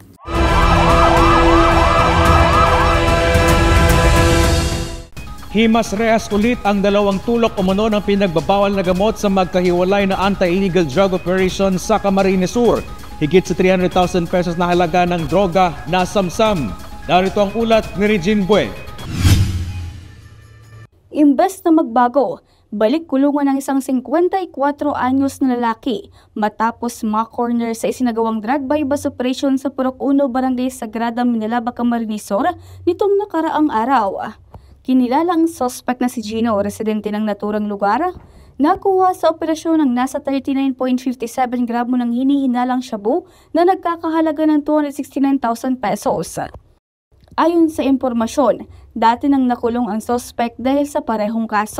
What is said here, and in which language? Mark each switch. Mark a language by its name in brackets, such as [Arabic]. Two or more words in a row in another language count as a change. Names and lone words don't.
[Filipino] Himas rehas ulit ang dalawang tulok umano ng pinagbabawal na gamot sa magkahiwalay na [English] anti-illegal drug operation [Filipino] sa Camarines Sur. Higit sa 300,000 pesos na halaga ng droga na samsam. Narito ang ulat ni Regine Bue. Imbes na magbago, balik kulungan ng isang 54 anyos na lalaki matapos ma-corner sa isinagawang [English] drug bypass operation [Filipino] sa Purok 1 Barangay Sagrada, Minalaba, Camarines Sur nitong nakaraang araw. Kinilala ang suspect na si Gino, residente ng naturang lugar, nakuha sa operasyon ng nasa 39.57 gramo ng hinihinalang shabu na nagkakahalaga ng 269,000 pesos. Ayon sa impormasyon, dati nang nakulong ang suspect dahil sa parehong kaso.